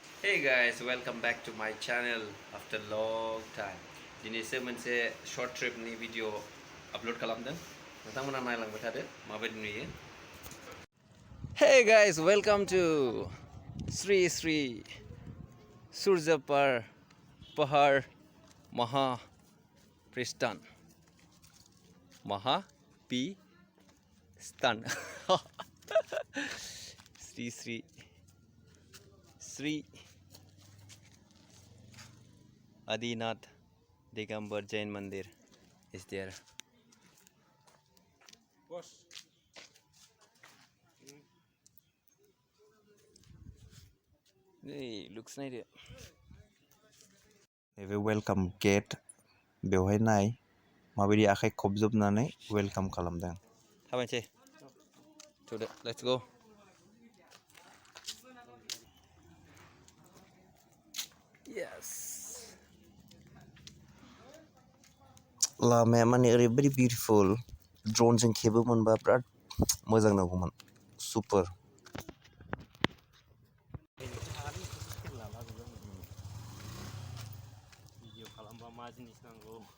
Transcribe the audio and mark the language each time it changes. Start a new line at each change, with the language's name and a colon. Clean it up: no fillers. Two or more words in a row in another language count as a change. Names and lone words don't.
English: Hey guys, welcome back to my channel after long time.
Bodo: दिनैसो मोनसे
English: short trip
Bodo: नि
English: video upload
Bodo: खालामदों. नोंथांमोना नायलांबाय थादो माबायदि नुयो.
English: Hey guys, welcome to Sri surya pahar Maha Pristan. Maha P Stan. Sri Adinath Digambar Jain Mandir is there. Boss. Hey, looks nice.
Bodo: नैबे
English: welcome gate
Bodo: बेवहाय नाय माबायदि आखाइ खबजोबनानै वेलकाम खालामदों. थाबायनोसै.
English: Let's go. Yes.
Bodo: लामाया माने ओरैबायदि बिउटिफुल ड्रनजों खेबो मोनबा बिराद मोजां नुगौमोन. सुपार. Video खालामबा मा जिनिस नांगौ